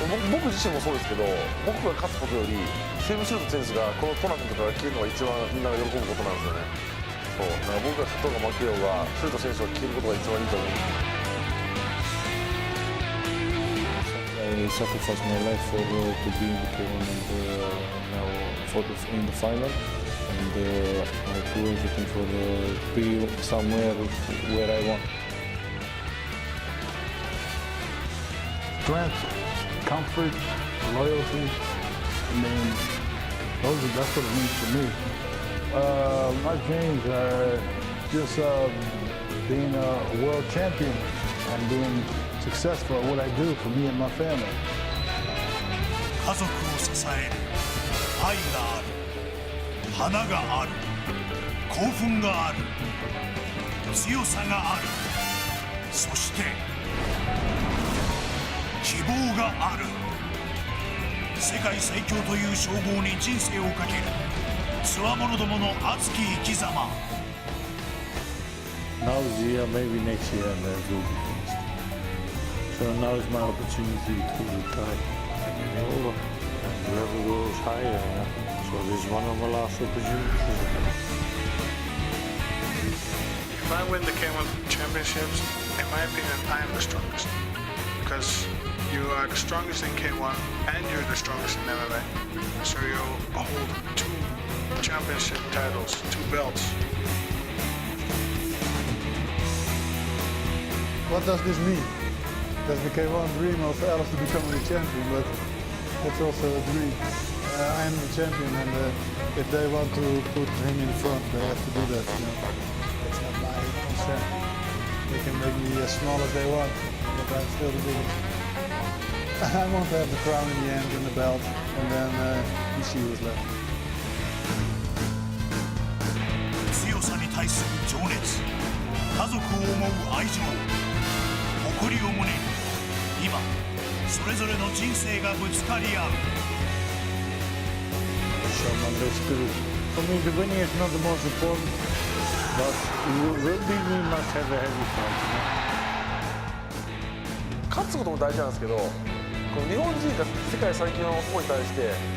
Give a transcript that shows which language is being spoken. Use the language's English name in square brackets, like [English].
[Japanese] 僕自身もそうですけど、僕が勝つことよりセームシュート選手がこのトーナメントから消えるのが一番みんなが喜ぶことなんですよね。そうだから僕が勝とうが負けようがシュート選手が消えることが一番いいと思う。 [English] I sacrificed my life for to be in the K1 and now for in the final, and I do everything for be somewhere where I want. Strength, comfort, loyalty, that's what it means to me. My dreams are just being a world champion and being successful at what I do for me and my family. [Japanese] 家族を支える愛がある花がある興奮がある強さがあるそして希望がある世界最強という称号に人生をかけるつわものどもの熱き生き様 [English] Now is the year, maybe next year, and that will be finished. So now is my opportunity to retire and get over and the level goes higher. So this is one of my last opportunities. If I win the K1 championships, in my opinion, I am the strongest. Because you are the strongest in K1 and you're the strongest in MMA. So you hold 2 championship titles, 2 belts. What does this mean? That's the K1 dream of Alistair becoming the champion, but that's also a dream. I am the champion, and if they want to put him in front, they have to do that. You know? That's not my concern. They can make me as small as they want, but I'm still the biggest. I want to have the crown in the end and the belt, and then you see what's left. [Japanese] 強さに対する情熱家族を思う愛情誇りを胸に今それぞれの人生がぶつかり合う [English] So my best to do. For me, the winning is not the most important, but you will be, we must have a heavy fight. [Japanese] 勝つことも大事なんですけど、この日本人が世界最強の男に対して